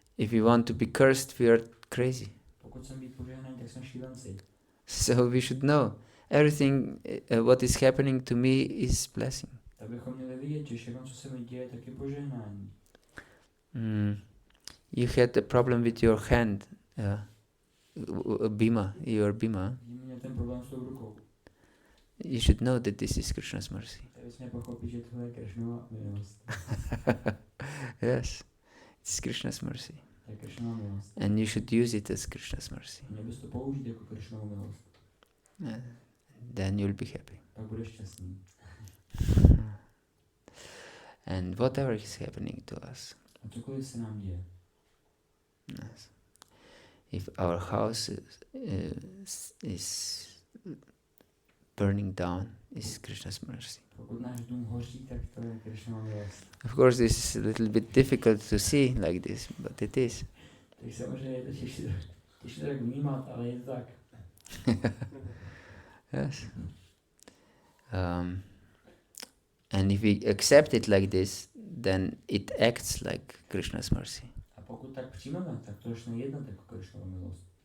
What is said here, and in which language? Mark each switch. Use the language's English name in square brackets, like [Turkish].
[English] If we want to be cursed, we are crazy. [Czech] Pokud chceme být požehnaní, tak jsme šílenci. [English] So we should know everything what is happening to me is blessing. [Czech] Tak bychom měli vidět, že všechno, co se mi děje, tak je požehnání. [English] You had a problem with your hand, bhima, your bhima. [Czech] Měl ten problém s tou rukou. [English] You should know that this is Krishna's mercy. [Czech] Tak bychom pochopit, že tohle je Krishnova milost. [English] Yes, it's Krishna's mercy. [Czech] To je Krishnova milost. [English] And you should use it as Krishna's mercy. [Czech] Měl bys to použít jako Krishnovu milost. [English] Then you'll be happy. [Czech] Pak budeš šťastný. [English] And whatever is happening to us. [Czech] A cokoliv se nám děje. [English] Yes. If our house is burning down, is Krishna's mercy. [Czech] Pokud náš dům hoří, tak to je Krishnova milost. [English] Of course, this is a little bit difficult to see like this, but it is. [Czech] Tak samozřejmě je to těžší to tak vnímat, ale je to tak. [English] Yes. And if we accept it like this, then it acts like Krishna's mercy. [Czech] A pokud tak přijmeme, tak to začne jednat jako Krishnova milost.